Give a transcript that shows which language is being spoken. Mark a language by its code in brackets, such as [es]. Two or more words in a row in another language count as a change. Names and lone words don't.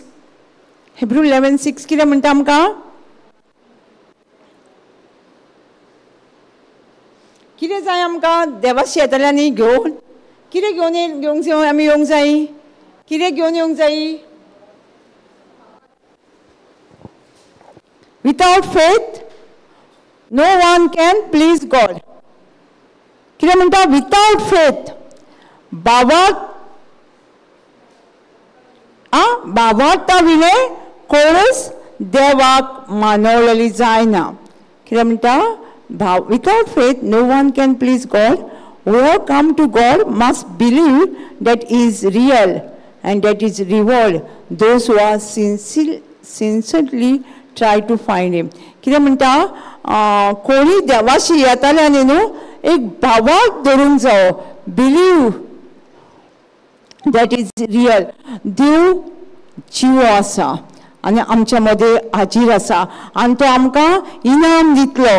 [kok] हेब्रू 11:6 कितें म्हणटा आमकां? कितें जाय आमकां देवाशी येतल्यांनी घेवन? कितें घेवंक आमी येवंक जाय? कितें घेवन येवंक जाय? [en] without faith no one can please God. [kok] कितें म्हणटा? [en] without faith [kok] भावार्था विने कोणूच देवाक मानवलेली जायना. कितें म्हणटा? [en] Without faith, no one can please God. Who have come to God must believe that He is real and that He reward those who are sincerely try to find Him. [kok] कितें म्हणटा? कोणी देवाशी येताल्यानी न्हू एक भावाक धरूंक जायो. [en] believe that is real. [kok] देव जीव आसा आनी आमच्या मदीं हाजीर आसा आनी तो आमकां इनाम दितलो.